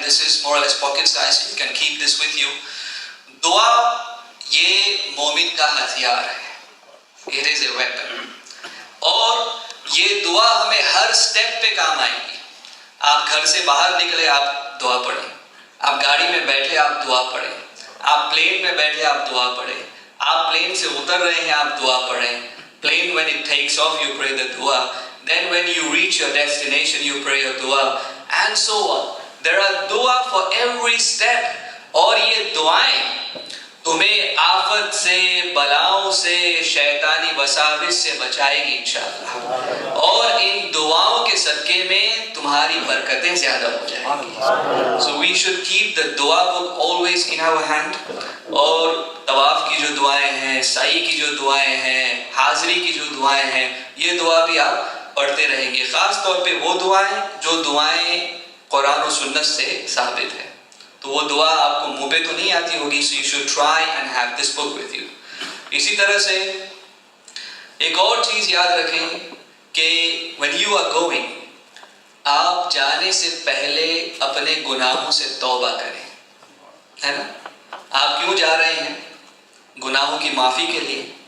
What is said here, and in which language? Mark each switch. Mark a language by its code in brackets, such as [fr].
[en] This is more less pocket size, you can keep this with you. [ur] دعا یہ مومن کا ہتھیار ہے, [en] It is a weapon. [ur] اور یہ دعا ہمیں ہر سٹیپ پہ کام آئے گی. آپ گھر سے باہر نکلے آپ دعا پڑھیں, آپ گاڑی میں بیٹھے آپ دعا پڑھیں, آپ پلین میں بیٹھے آپ دعا پڑھیں, آپ پلین سے اتر رہے ہیں آپ دعا پڑھیں. [en] Plane when it takes off you pray the dua, then when you reach your destination you pray your dua, and so on. There are dua for every step. [ur] اور یہ دعائیں تمہیں آفت سے, بلاؤں سے, شیطانی وساوس سے بچائے گی انشاءاللہ. اور ان دعاؤں کے صدقے میں تمہاری برکتیں زیادہ ہو جائیں گی. [en] So we should keep the dua book always in our hand. [ur] اور طواف کی جو دعائیں ہیں, سعی کی جو دعائیں ہیں, حاضری کی جو دعائیں ہیں, یہ دعا بھی آپ پڑھتے رہیں گے. خاص طور پہ وہ دعائیں جو دعائیں قرآن و سنت سے ثابت ہیں. تو وہ دعا آپ کو منہ پہ تو نہیں آتی ہوگی. [en] So you should try and have this book with you. [ur] اسی طرح سے ایک اور چیز یاد رکھیں کہ [en] when you are going, [ur] آپ جانے سے پہلے اپنے گناہوں سے توبہ کریں, ہے نا. آپ کیوں جا رہے ہیں؟ گناہوں کی معافی کے لیے.